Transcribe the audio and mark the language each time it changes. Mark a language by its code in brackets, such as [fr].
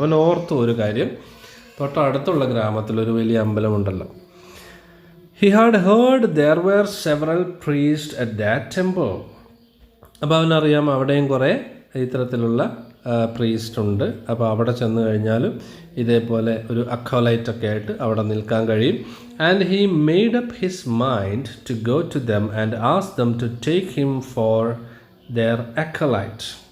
[ml] അവൻ ഓർത്തു ഒരു കാര്യം, തൊട്ടടുത്തുള്ള ഗ്രാമത്തിൽ ഒരു വലിയ അമ്പലമുണ്ടല്ലോ. [en] He had heard there were several priests at that temple. [ml] അപ്പോൾ അവനറിയാം അവിടെയും കുറേ ഇത്തരത്തിലുള്ള പ്രീസ്റ്റ് ഉണ്ട്. അപ്പോൾ അവിടെ ചെന്ന് കഴിഞ്ഞാലും ഇതേപോലെ ഒരു അക്കോലൈറ്റ് ഒക്കെ ആയിട്ട് അവിടെ നിൽക്കാൻ കഴിയും. [en] And he made up his mind to go to them and ask them to take him for their acolyte.